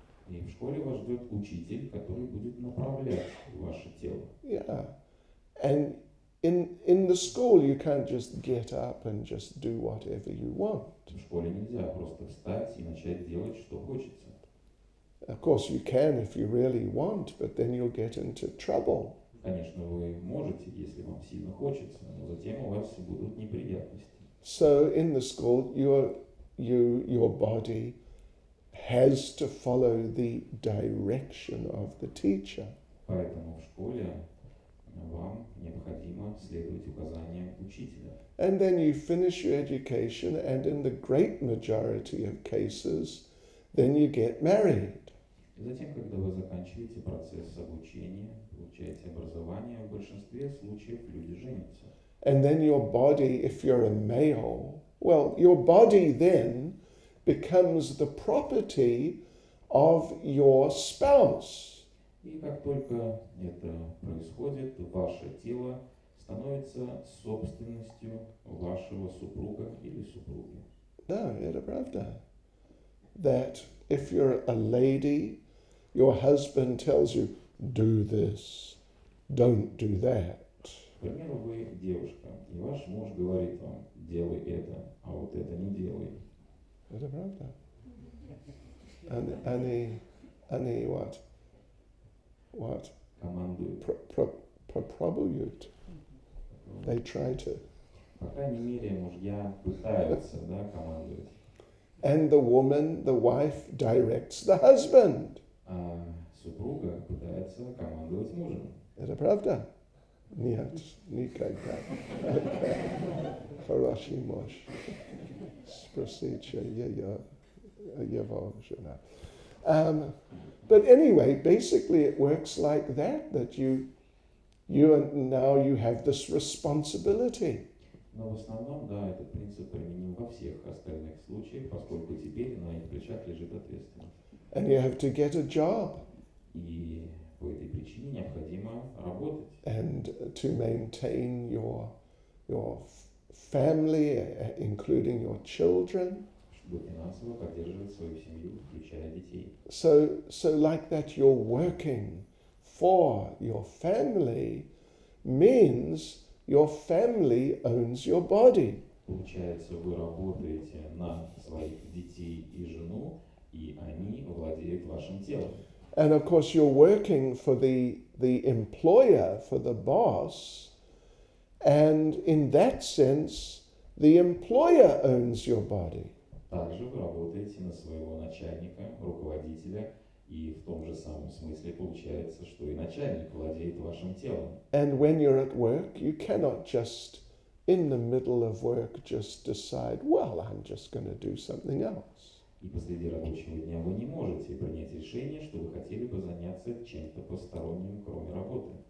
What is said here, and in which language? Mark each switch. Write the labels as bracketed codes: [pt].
[ru] И в школе вас ждет учитель, который будет направлять ваше тело. Yeah. [en] And in the school you can't just get up and just do whatever you want. [ru] В школе нельзя просто встать и начать делать, что хочется. [en] Of course you can if you really want, but then you'll get into trouble. [ru] Конечно, вы можете, если вам сильно хочется, но затем у вас будут неприятности. [en] So in the school your body has to follow the direction of the teacher. [ru] Поэтому в школе вам необходимо следовать указаниям учителя. [en] And then you finish your education, and in the great majority of cases, then you get married. [ru] И затем, когда вы заканчиваете процесс обучения, получаете образование, в большинстве случаев люди женятся. [en] And then your body, if you're a male, well, your body then becomes the property of your spouse. [ru] И как только это происходит, ваше тело становится собственностью вашего супруга или супруги. [en] No, [ru] это правда. [en] That if you're a lady, your husband tells you, do this, don't do that. [ru] К примеру, вы девушка, и ваш муж говорит вам, делай это, а вот это не делай. Это правда. Они [en] what? What? [ru] Командует. Попробуют. [en] They try to. [ru] По крайней мере, мужья пытаются, командовать. [en] And the woman, the wife, directs the husband. [ru] А супруга пытается командовать мужем. Это правда? Нет, никогда. Хороший муж. Спросите его жена. [en] But anyway, basically it works like that you now you have this responsibility. [ru] Но в основном, этот принцип применим во всех остальных случаях, поскольку теперь на их плечах лежит ответственность. [en] And you have to get a job. [ru] И по этой причине необходимо работать. [en] And to maintain your family, including your children. [ru] Чтобы финансово поддерживать свою семью, включая детей. [en] So like that you're working for your family, means your family owns your body. [ru] Получается, вы работаете на своих детей и жену, и они владеют вашим телом. [en] And of course, you're working for the employer, for the boss, and in that sense, the employer owns your body. [ru] Также вы работаете на своего начальника, руководителя, и в том же самом смысле получается, что и начальник владеет вашим телом. [en] And when you're at work, you cannot just, in the middle of work, just decide, well, I'm just going to do something else. [ru] И посреди рабочего дня вы не можете принять решение, что вы хотели бы заняться чем-то посторонним, кроме работы.